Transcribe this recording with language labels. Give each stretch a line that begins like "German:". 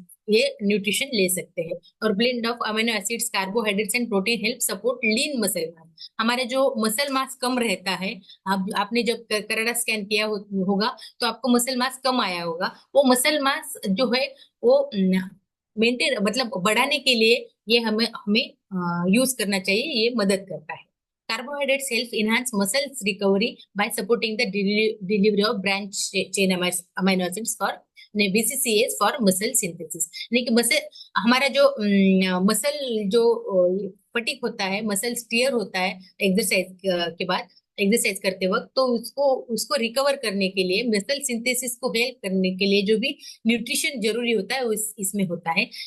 Hindi: ये न्यूट्रिशन ले सकते हैं। और
English: Blend of amino acids, carbohydrates and protein help support lean muscle mass.
Hindi: हमारे जो मसल मास कम रहता है, आपने जब करेरा स्कैन किया होगा तो आपको मसल मास कम आया होगा। वो मसल मास जो है वो मेंटेन मतलब बढ़ाने के लिए ये हमें हमें यूज करना चाहिए, ये मदद करता है।
English: Carbohydrates help enhance muscles recovery by supporting the delivery of branch chain amino acids for BCCAs for muscle synthesis।
Hindi: यानी कि मसल, हमारा जो मसल जो फटीग होता है, मसल स्टीयर होता है एक्सरसाइज के बाद, एक्सरसाइज करते वक्त, तो उसको उसको रिकवर करने के लिए, मसल सिंथेसिस को हेल्प करने के लिए जो भी न्यूट्रिशन जरूरी होता है वो इसमें होता है।